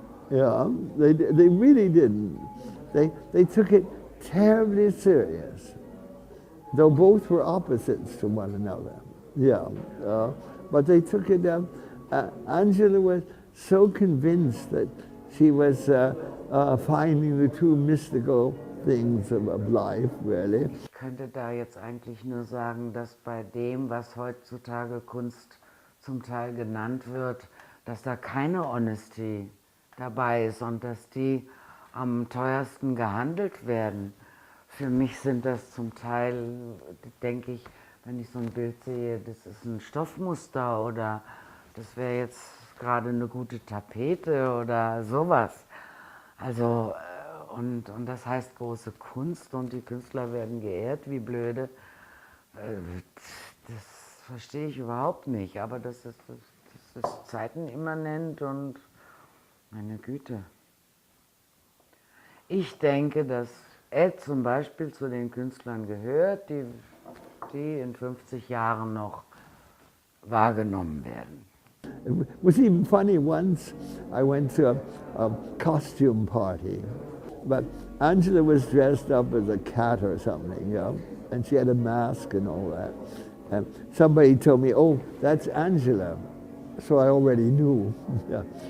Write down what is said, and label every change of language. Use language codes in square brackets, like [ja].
[en] Yeah, they really didn't. They took it terribly serious, though both were opposites to one another. Yeah, but they took it. Angela was so convinced that she was finding the true mystical things of life, really. [de] Ich könnte da jetzt eigentlich nur sagen, dass bei dem, was heutzutage Kunst zum Teil genannt wird, dass da keine Honesty dabei ist und dass die am teuersten gehandelt werden. Für mich sind das zum Teil, denke ich, wenn ich so ein Bild sehe, das ist ein Stoffmuster oder das wäre jetzt gerade eine gute Tapete oder sowas. Also, und das heißt große Kunst und die Künstler werden geehrt, wie blöde. Das verstehe ich überhaupt nicht, aber das ist zeitenimmanent und meine Güte. Ich denke, dass Ed zum Beispiel zu den Künstlern gehört, die in 50 Jahren noch wahrgenommen werden. [en] It was even funny, once I went to a costume party, but Angela was dressed up as a cat or something, you know, and she had a mask and all that. And somebody told me, oh, that's Angela. So I already knew. Yeah.